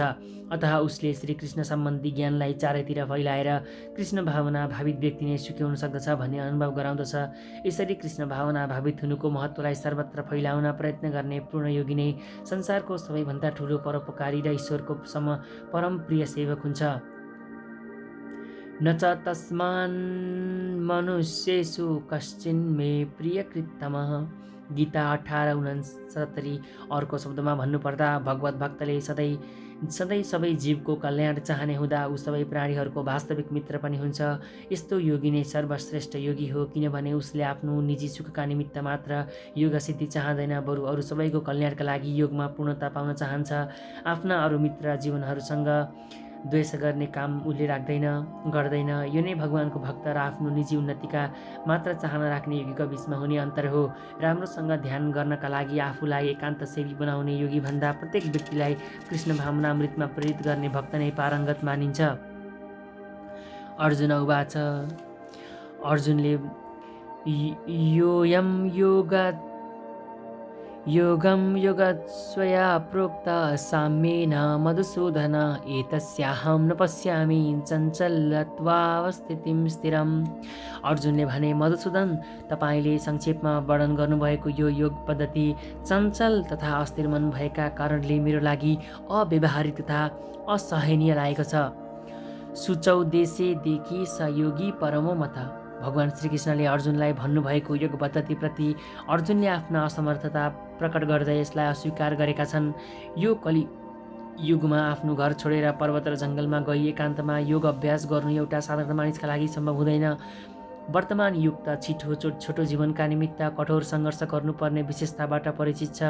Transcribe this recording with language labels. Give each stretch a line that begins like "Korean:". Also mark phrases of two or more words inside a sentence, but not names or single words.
Nepali: अतः उसले श्रीकृष्ण सम्बन्धी ज्ञानलाई चारैतिर फैलाएर कृष्ण भावना भावित व्यक्ति नै सुखी हुन सक्दछ भन्ने अनुभव गराउँदछ। यसरी कृष्ण भावना भावित हुनुको महत्त्वलाई सर्वत्र फैलाउन प्रयत्न गर्ने पूर्ण योगी नै संसारको सबैभन्दा ठुलो परोपकारी र ईश्वरको परम प्रिय सेवक हुन्छ।
Sanskrit: न च तस्मान् मनुष्येषु कश्चिन् मे प्रियकृत्तमः गीता 18:69।
Nepali: अर्को शब्दमा भन्नुपर्दा भगवत भक्तले सधैँ सधैँ सबै जीवको कल्याण चाहने हुँदा ऊ सबै प्राणीहरूको वास्तविक मित्र पनि हुन्छ। यस्तो योगी नै सर्वश्रेष्ठ योगी हो, किनभने उसले आफ्नो निजी सुखका निमित्त मात्र योग सिद्धि चाहँदैन, बरु अरू सबैको कल्याणका लागि योगमा पूर्णता पाउन चाहन्छ। आफ्ना अरू मित्र जीवनहरूसँग द्वेष गर्ने काम उसले गर्दैन। यो नै भगवानको भक्त र आफ्नो निजी उन्नतिका मात्र चाहना राख्ने योगीको बिचमा हुने अन्तर हो। राम्रोसँग ध्यान गर्नका लागि आफूलाई एकान्त सेवी बनाउने योगीभन्दा प्रत्येक व्यक्तिलाई कृष्ण भावनामृतमा प्रेरित गर्ने भक्त नै पारङ्गत मानिन्छ।
Sanskrit: अर्जुन उवाच। अर्जुनले योऽयं योगं योगस्वया प्रोक्त साम्येन मधुसूदन एतस्याहं न पश्यामि चञ्चलत्वावस्थितिं स्थिरम्।
Nepali: अर्जुनले भने, मधुसूदन, तपाईँले संक्षेपमा वर्णन गर्नुभएको यो योग पद्धति चञ्चल तथा अस्थिर मन भएका कारणले मेरो लागि अव्यावहारिक तथा असहनीय लागेको छ।
Sanskrit: सुचौ देशे देखि स योगी परमो मत।
Nepali: भगवान श्रीकृष्णले अर्जुनलाई भन्नुभएको योग पद्धतिप्रति अर्जुनले आफ्ना असमर्थता प्रकट गर्दै यसलाई अस्वीकार गरेका छन्। यो कलि युगमा आफ्नो घर छोडेर पर्वत र जङ्गलमा गई एकान्तमा योग अभ्यास गर्नु एउटा साधारण मानिसका लागि सम्भव हुँदैन। वर्तमान युग त छोटो जीवनका निमित्त कठोर सङ्घर्ष गर्नुपर्ने विशेषताबाट परिचित छ।